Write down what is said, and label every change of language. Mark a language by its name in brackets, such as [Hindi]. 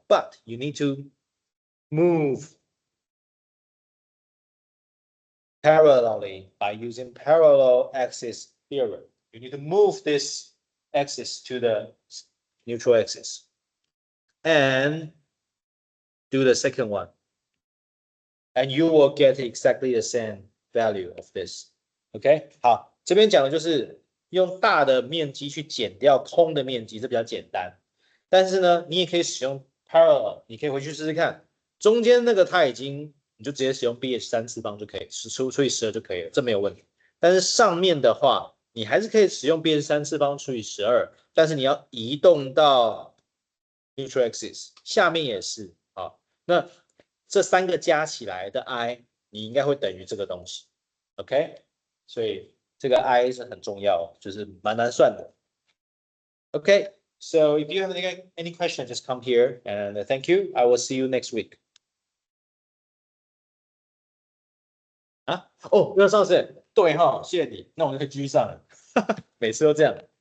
[English] But you need to move parallelly by using parallel axis theorem. You need to move this axis to the neutral axis and do the second one. And you will get exactly the same value of this. [Chinese] OK， 好，这边讲的就是用大的面积去减掉空的面积，这比较简单。但是呢，你也可以使用 parallel， 你可以回去试试看，中间那个它已经你就直接使用 BH3次方就可以，除以12就可以了，这没有问题。但是上面的话，你还是可以使用 BH3次方除以12，但是你要移动到 neutral axis， 下面也是啊。那这三个加起来的 i， 你应该会等于这个东西 ，OK？所以这个 i 是很重要，就是蛮难算的。 [English] OK， so if you have any question, just come here and thank you. I will see you next week. [Chinese] 啊，哦，要上线，对哈，谢谢你，那我们就可以继续上了，每次都这样。